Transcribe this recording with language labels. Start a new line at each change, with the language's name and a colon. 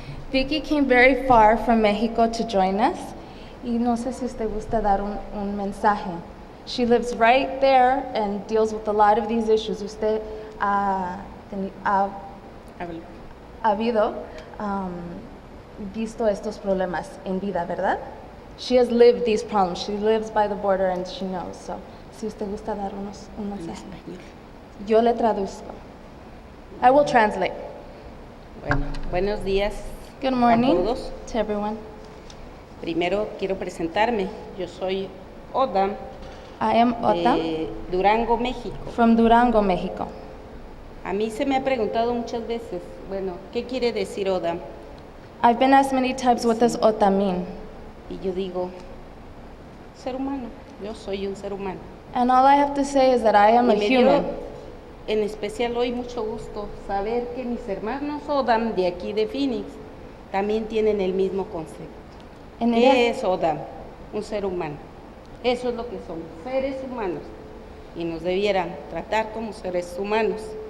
English: Vicky came very far from Mexico to join us.
Spanish: Y no sé si usted gusta dar un mensaje.
English: She lives right there and deals with a lot of these issues.
Spanish: Usted ha visto estos problemas en vida, ¿verdad?
English: She has lived these problems. She lives by the border and she knows.
Spanish: So, si usted gusta dar un mensaje. Yo le traduzco.
English: I will translate.
Spanish: Bueno, buenos días.
English: Good morning
Spanish: a todos.
English: to everyone.
Spanish: Primero quiero presentarme. Yo soy Oda
English: I am Ota
Spanish: de Durango, México.
English: from Durango, Mexico.
Spanish: A mí se me ha preguntado muchas veces, bueno, ¿qué quiere decir Oda?
English: I've been asked many times what does Ota mean?
Spanish: Y yo digo, ser humano. Yo soy un ser humano.
English: And all I have to say is that I am a
Spanish: Y me
English: human.
Spanish: dio en especial hoy mucho gusto saber que mis hermanos Odam de aquí de Phoenix también tienen el mismo concepto.
English: And
Spanish: ¿Qué es Odam? Un ser humano. Eso es lo que somos, seres humanos. Y nos debieran tratar como seres humanos.